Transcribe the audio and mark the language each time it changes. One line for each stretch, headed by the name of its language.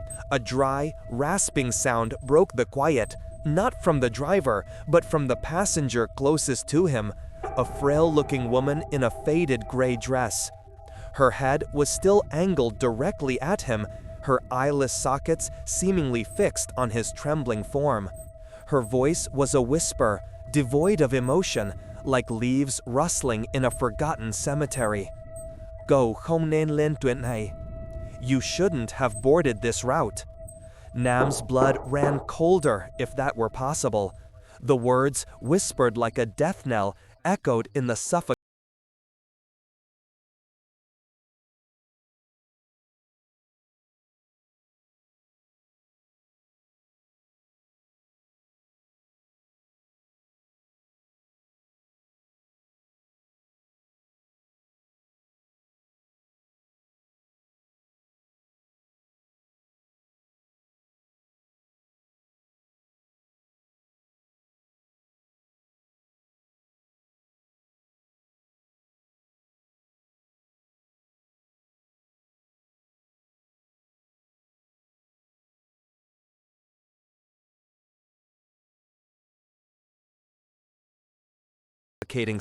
English: A dry, rasping sound broke the quiet, not from the driver, but from the passenger closest to him, a frail-looking woman in a faded gray dress. Her head was still angled directly at him, her eyeless sockets seemingly fixed on his trembling form. Her voice was a whisper, devoid of emotion, like leaves rustling in a forgotten cemetery.
Vietnamese: Cậu không nên lên tuyến này.
English: You shouldn't have boarded this route. Nam's blood ran colder, if that were possible. The words, whispered like a death knell, echoed in the suffocating